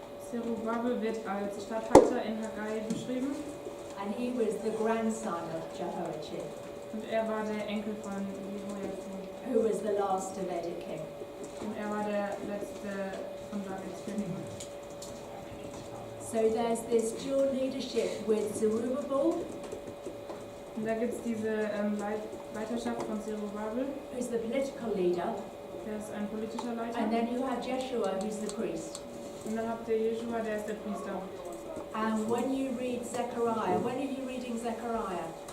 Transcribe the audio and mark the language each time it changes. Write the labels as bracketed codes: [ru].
[de] Zerubbabel wird als Statthalter in Haggai beschrieben [en] and he was the grandson of Jehoiachin, [de] und er war der Enkel von Jehoiachin [en] who was the last Davidic king. [de] und er war der letzte von Davids Königen. [en] So there's this dual leadership with Zerubbabel, [de] Und da gibt es diese Leiterschaft von Zerubbabel, [en] who's the political leader, [de] der ist ein politischer Leiter. [en] and then you have Jeshua, who's the priest. [de] Und dann habt ihr Jeschua, der ist der Priester. [en] And when you read Zechariah, when are you reading Zechariah?